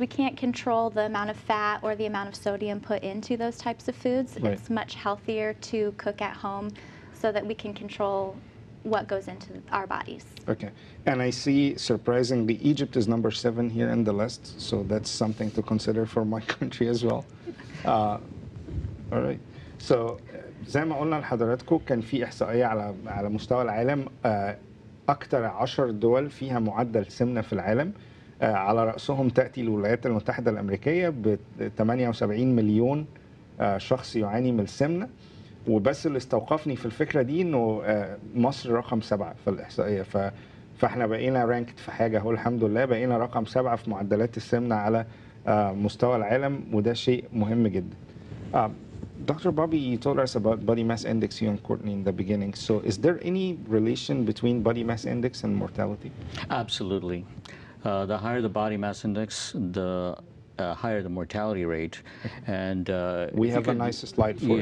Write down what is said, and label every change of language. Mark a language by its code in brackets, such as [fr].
[en] we can't control the amount of fat or the amount of sodium put into those types of foods. Right. It's much healthier to cook at home so that we can control what goes into our bodies. Okay. And I see, surprisingly, Egypt is number 7 here in the list, so that's something to consider for my country as well. All right. [ar] So زي ما قلنا لحضراتكم كان في إحصائية على مستوى العالم، أكتر 10 دول فيها معدل سمنة في العالم. على رأسهم تأتي الولايات المتحدة الأمريكية ب 78 مليون شخص يعاني من السمنة. وبس اللي استوقفني في الفكرة دي إنه مصر رقم 7 في الإحصائية، فإحنا بقينا رانكت في حاجة، هو الحمد لله بقينا رقم 7 في معدلات السمنة على مستوى العالم، وده شيء مهم جدا. [en] Dr. Bobby, you told us about body mass index, you and Courtney, in the beginning. So is there any relation between body mass index and mortality? Absolutely. The higher the body mass index, the higher the mortality rate. And we have a nice slide for it.